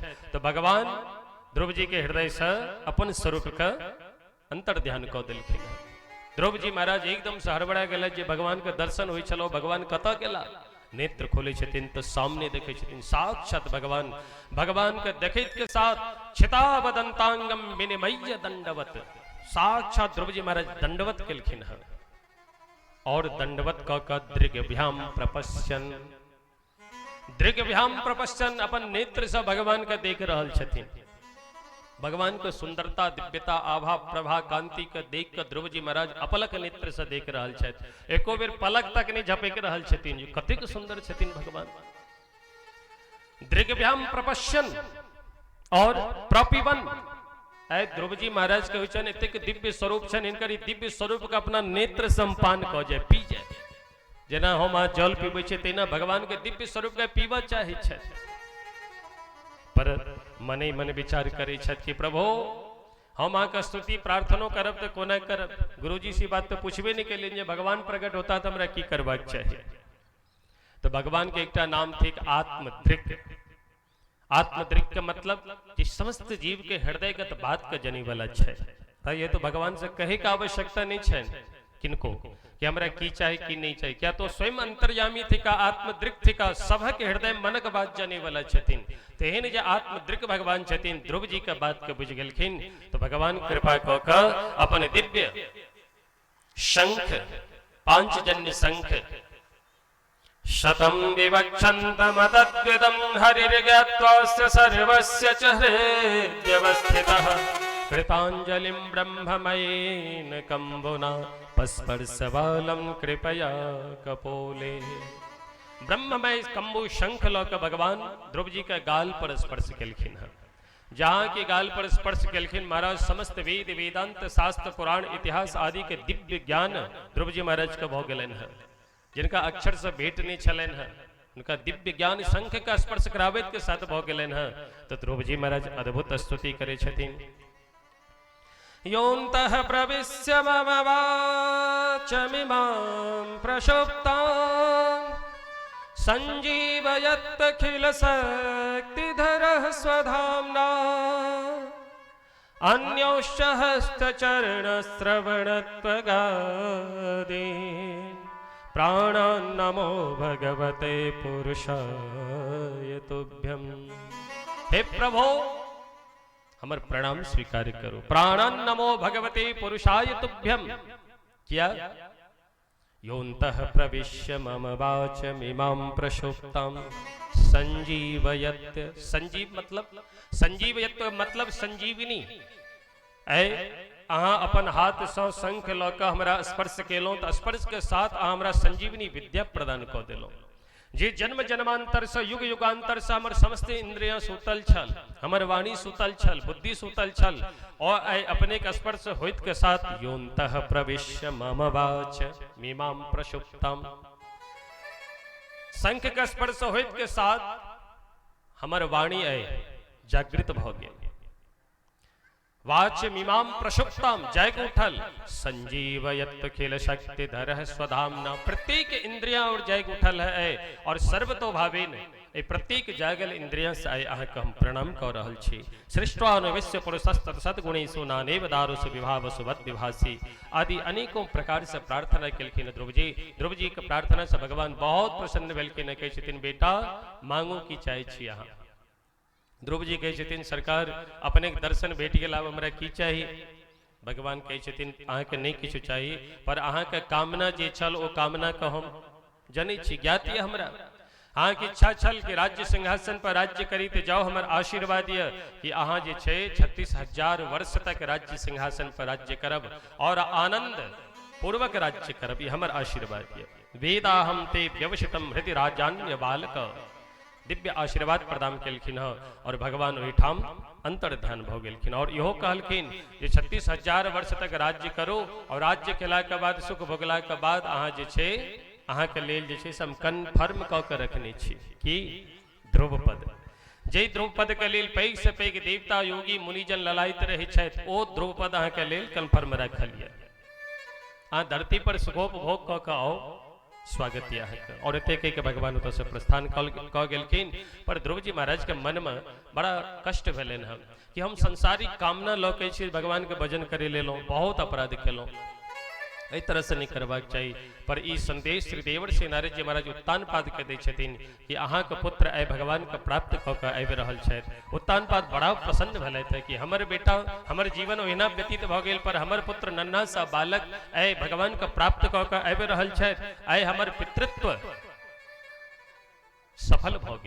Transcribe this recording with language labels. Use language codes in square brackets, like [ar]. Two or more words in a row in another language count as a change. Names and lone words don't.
[mai] तो भगवान ध्रुव जी के हृदय से अपन स्वरूप का अंतर ध्यान कऽ देलखिन। ध्रुव जी महाराज एकदम से हड़बड़ा गेलथि जे भगवान के दर्शन होइ छलो, भगवान कतऽ गेला? नेत्र खोले छथिन तो सामने देखे छथिन साक्षात भगवान। भगवान के देखैत के साथ [sa] छितावदंतांगम विनिमय्य [mai] दंडवत, साक्षात ध्रुव जी महाराज दंडवत केलखिन है। और दंडवत कऽ के [sa] दृग्भ्याम प्रपश्यन [mai] अपन नेत्र से भगवान के देख रहल छथिन। भगवान के सुंदरता दिव्यता आभा प्रभा कांति के देख के ध्रुव जी महाराज अपलक नेत्र से देख रहल छथि। एको बेर पलक तक नहीं झपक रहल छथिन, कतेक सुंदर छथिन भगवान। [sa] दृग्भ्याम प्रपश्यन [mai] और प्रपिबन, ध्रुव जी महाराज के होइछन एतेक दिव्य स्वरूप छन, हिनकर दिव्य स्वरूप के अपना नेत्र संपान कऽ जाय, पी जाय। जेना हम जल पीबै छै तेना भगवान के दिव्य स्वरूप के पीबऽ चाहै छथि। पर मने मन विचार करे छथि कि प्रभु हम अहाँके स्तुति प्रार्थनो करब तो कोना करब? गुरुजी सी बात तो पूछबे नहीं केलिन जे भगवान प्रकट होता तो हमरा की करबाक चाहिए। तो भगवान के एकटा नाम थिक आत्मदृक्। आत्मदृक् के मतलब कि समस्त जीव के हृदयगत बात के जनी वाला छै। ये तो भगवान से कहे का आवश्यकता नहीं छै। किनको? कि हमरा की चाहे की नहीं चाहे, क्या तो स्वयं अंतर्यामी थी का आत्मदृक थी का सभक हृदय मनक बात जाने वाला छथिन। तेहन जे आत्मदृक भगवान छथिन ध्रुव जी का बात के बुझ गेलखिन तो भगवान कृपा क के अपन दिव्य शंख पांचजन्य शंख [sa] शतम विवक्षन्तमतद्विदं हरिर्ज्ञात्वास्य सर्वस्य च हृद्यवस्थितः कृतांजलिं ब्रह्ममयेन कंबुना पस्पर्शबालं कृपया कपोले। [mai] ब्रह्ममय कंबु शंख लौक भगवान ध्रुव जी के गाल पर स्पर्श केलखिन है। जहाँ के गाल पर स्पर्श केलखिन महाराज समस्त वेद वेदांत शास्त्र पुराण इतिहास आदि के दिव्य ज्ञान ध्रुव जी महाराज के भो गेलन है, जिनका अक्षर से भेंट नहीं छलन है, उनका दिव्य ज्ञान शंख का स्पर्श करावेत के साथ भो गेलन है। तो ध्रुव जी महाराज अद्भुत स्तुति करे छथिन। [sa] योऽन्तः प्रविश्य मम वाचमिमां प्रशुप्तां सञ्जीवयत्यखिल शक्तिधरः स्वधाम्ना अन्योश्च हस्तचरणश्रवणत्वगादीन् प्राणान् नमो भगवते पुरुषाय तुभ्यम्। [mai] हे प्रभो हमर प्रणाम स्वीकार करो। [sa] प्राणान् नमो भगवते पुरुषाय तुभ्यम्। क्या योऽन्तः प्रविश्य मम वाचमिमां प्रशुप्तां संजीवयत्। [mai] संजीव मतलब संजीवनी। ऐ अहाँ अपन हाथ से शंख लऽ कऽ हमरा स्पर्श केलहुँ तऽ स्पर्श के साथ अहाँ हमरा संजीवनी विद्या प्रदान कऽ देलहुँ। जे जन्म जन्मांतर से युग युगांतर से हमर समस्त इंद्रियां सुतल छल, हमर वाणी सुतल छल, बुद्धि सुतल छल, और अपने के स्पर्श होइत के साथ [sa] योऽन्तः प्रविश्य मम वाचमिमां प्रशुप्तां, [mai] शंख के स्पर्श होइत के साथ हमर वाणी जागृत भ गेल। [sa] वाचमिमां प्रशुप्तां [mai] जाग उठल। [sa] संजीवयत् खिल शक्तिधरः स्वधाम्ना, [mai] प्रत्येक इंद्रिया और जाग उठल है और सर्वतो भावेन ए प्रत्येक जागल इंद्रिया से आय अहाँ के हम प्रणाम कर रहल छी। [sa] सृष्टवानु विश्व पुरुषस्तत्सद्गुणेषु नानेव दारुषु विभावसु वद्विभासि [mai] आदि अनेकों प्रकार से प्रार्थना केलखिन ध्रुव जी। ध्रुव जी के प्रार्थना से भगवान बहुत प्रसन्न भेलखिन। कहै छथिन बेटा मांगू की चाहै छी अहाँ। ध्रुव जी कहै छथिन सरकार अपने दर्शन भेट गेल, आब हमरा की चाही। भगवान कहै छथिन अहाँ के नहीं किछु चाही, पर अहाँ के कामना जे छल ओ कामना के हम जनै छी, ज्ञात ये हमरा। अहाँ के इच्छा छल कि राज्य सिंहासन पर राज्य करी तो जाओ, हमर आशीर्वाद ये कि अहाँ जे छे 36,000 वर्ष तक राज्य सिंहासन पर राज्य करब और आनंद पूर्वक राज्य करब, ये हमर आशीर्वाद ये। [sa] वेदाहम ते व्यवसितम हृदय राजान्य बालक, [mai] दिव्य आशीर्वाद प्रदान केलखिन और भगवान ओहिठाम अंतर्धान भ गेलखिन। और इहो कहलखिन जे 36,000 वर्ष तक राज्य करो और राज्य केला के बाद सुख भोगला के बाद अहाँ जे छे अहाँ के लेल जे छे हम कन्फर्म क के रखने छी कि ध्रुवपद। जे ध्रुवपद के लेल पैघ से पैघ देवता योगी मुनिजन ललायत रहे छथि, ओ ध्रुवपद अहाँ के लेल कन्फर्म रखल ये। अहाँ धरती पर सुखोपभोग क के आओ, स्वागत है। और एते कह के भगवान ओतऽ से प्रस्थान कऽ गेलखिन। पर ध्रुव जी महाराज के मन में बड़ा कष्ट भेलन है कि हम संसारिक कामना लऽ के छी भगवान के भजन करे लेलहुँ, बहुत अपराध केलहुँ, एहि तरह से नहीं करबाक चाहिए। पर ई संदेश श्री देवर्षि नारद जी महाराज उत्तानपाद के दै छथिन कि अहाँ के पुत्र आइ भगवान के प्राप्त कऽ के आबि रहल छथि। उत्तानपाद बड़ा प्रसन्न भेलथि है कि हमर बेटा हमर जीवन ओहिना व्यतीत भऽ गेल, पर हमर पुत्र नन्हा सा बालक आइ भगवान के प्राप्त कऽ के आबि रहल छथि। आइ हमर पितृत्व सफल भऽ गेल।